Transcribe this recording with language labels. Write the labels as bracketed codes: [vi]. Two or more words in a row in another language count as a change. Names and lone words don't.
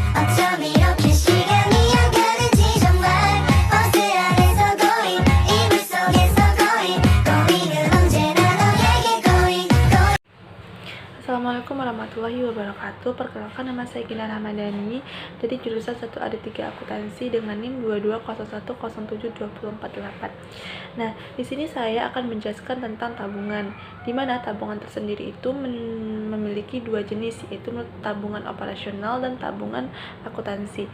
[ko] 어쩜 이렇게 시간이 안 가는지 정말 버스 안에서 고인 이불 속에서 고인 고인은 언제나 너에게 고인 고인. [ar] السلام عليكم ورحمة الله وبركاته. [id] Perkenalkan, nama saya Gina Ramadhani dari jurusan 1AD3 Akuntansi dengan NIM 2201072448. Nah, di sini saya akan menjelaskan tentang tabungan, di mana tabungan tersendiri itu memiliki dua jenis, yaitu tabungan operasional dan tabungan akuntansi.